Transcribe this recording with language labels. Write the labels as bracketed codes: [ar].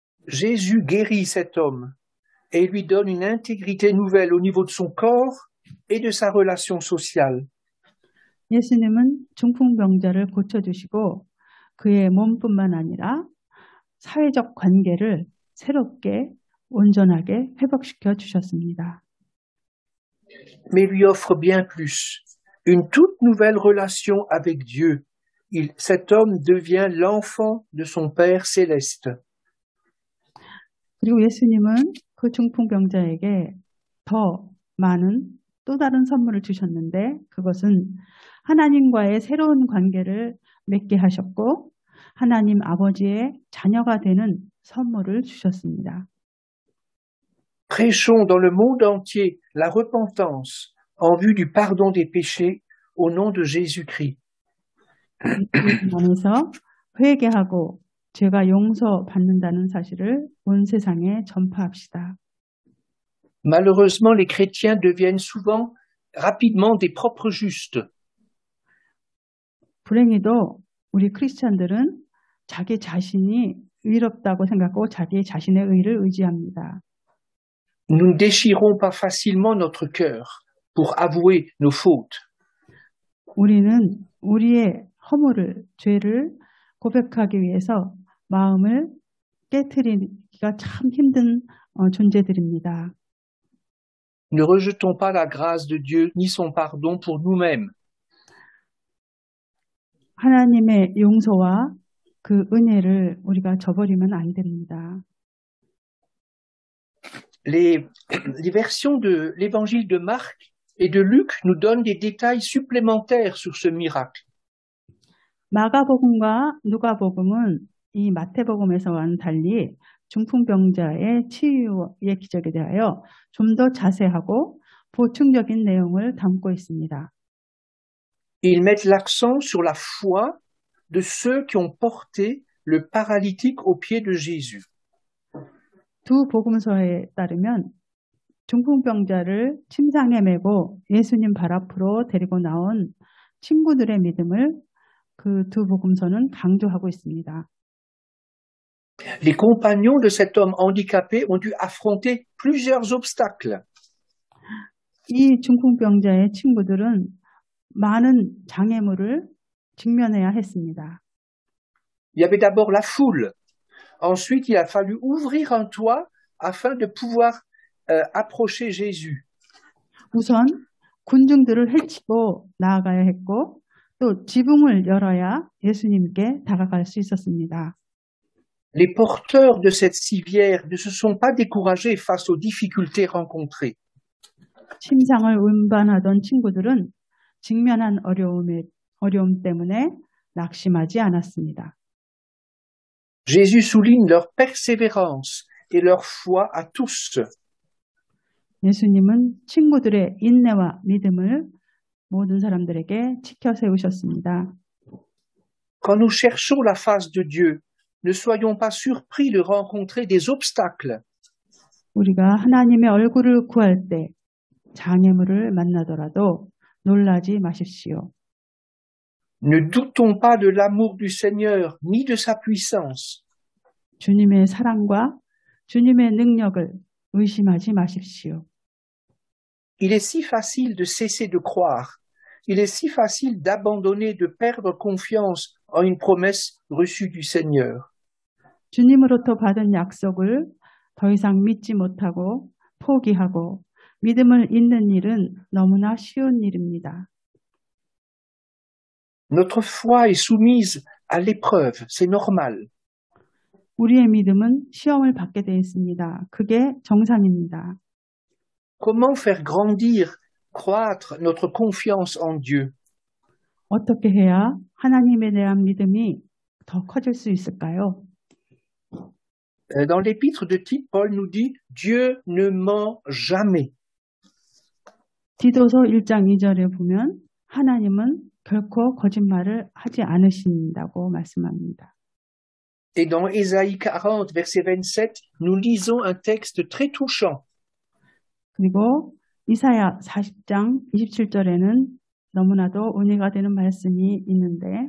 [fr] Jésus guérit cet homme et lui donne une intégrité nouvelle au niveau de son corps et de sa relation sociale. [ko] 예수님은 중풍병자를 고쳐주시고 그의 몸뿐만 아니라 사회적 관계를 새롭게 온전하게 회복시켜 주셨습니다. [fr] Mais lui offre bien plus, une toute nouvelle relation avec Dieu. Cet homme devient l'enfant de son Père céleste. [ko] 그리고 예수님은 그 중풍병자에게 더 많은 또 다른 선물을 주셨는데 그것은 하나님과의 새로운 관계를 맺게 하셨고 하나님 아버지의 자녀가 되는 선물을 주셨습니다. [fr] Prêchons dans le monde entier la repentance en vue du pardon des péchés au nom de Jésus-Christ. [ko] 안에서 회개하고 죄가 용서받는다는 사실을 온 세상에 전파합시다. [fr] Malheureusement, les chrétiens deviennent souvent rapidement des propres justes. [ko] 불행히도 우리 크리스찬들은 자기 자신이 의롭다고 생각하고 자기 자신의 의를 의지합니다. [fr] Nous ne déchirons pas facilement notre cœur pour avouer nos fautes. [ko] 우리는 우리의 허물을, 죄를 고백하기 위해서 마음을 깨트리기가 참 힘든 존재들입니다. [fr] Ne rejetons pas la grâce de Dieu ni son pardon pour nous-mêmes. [ko] 하나님의 용서와 그 은혜를 우리가 저버리면 안 됩니다. [fr] Les versions de l'évangile de Marc et de Luc nous donnent des détails supplémentaires sur ce miracle. [ko] 마가복음과 누가복음은 이 마태복음에서와는 달리 중풍병자의 치유의 기적에 대하여 좀 더 자세하고 보충적인 내용을 담고 있습니다. [fr] Ils mettent l'accent sur la foi de ceux qui ont porté le paralytique aux pieds de Jésus. [ko] 두 복음서에 따르면 중풍병자를 침상에 메고 예수님 발 앞으로 데리고 나온 친구들의 믿음을 그 두 복음서는 강조하고 있습니다. [fr] Les compagnons de cet homme handicapé ont dû affronter plusieurs obstacles. [ko] 이 중풍병자의 친구들은 많은 장애물을 직면해야 했습니다. [fr] Il y avait d'abord la foule. Ensuite, il a fallu ouvrir un toit afin de pouvoir approcher Jésus. [ko] 우선 군중들을 헤치고 나아가야 했고 또 지붕을 열어야 예수님께 다가갈 수 있었습니다. [fr] Les porteurs de cette civière ne se sont pas découragés face aux difficultés rencontrées. [ko] 침상을 운반하던 친구들은 직면한 어려움 때문에 낙심하지 않았습니다. [fr] Jésus souligne leur persévérance et leur foi à tous. [ko] 예수님은 친구들의 인내와 믿음을 모든 사람들에게 지켜 세우셨습니다. [fr] Quand nous cherchons la face de Dieu, ne soyons pas surpris de rencontrer des obstacles. [ko] 우리가 하나님의 얼굴을 구할 때 장애물을 만나더라도 놀라지 마십시오. [fr] Ne doutons pas de l'amour du Seigneur ni de sa puissance. [ko] 주님의 사랑과 주님의 능력을 의심하지 마십시오. [fr] Il est si facile de cesser de croire. Il est si facile d'abandonner, de perdre confiance en une promesse reçue du Seigneur. [ko] 주님으로부터 받은 약속을 더 이상 믿지 못하고 포기하고 믿음을 잃는 일은 너무나 쉬운 일입니다. [fr] Notre foi est soumise à l'épreuve, c'est normal. [ko] 우리의 믿음은 시험을 받게 되어 있습니다. 그게 정상입니다. [fr] Comment faire grandir, croître notre confiance en Dieu? [ko] 어떻게 해야 하나님에 대한 믿음이 더 커질 수 있을까요? [fr] Dans l'épître de Tite, Paul nous dit « Dieu ne ment jamais ». [ko] 디도서 1장 2절에 보면 하나님은 결코 거짓말을 하지 않으신다고 말씀합니다. [fr] Et dans Ésaïe 40, verset 27, nous lisons un texte très touchant. [ko] 그리고 이사야 40장 27절에는 너무나도 은혜가 되는 말씀이 있는데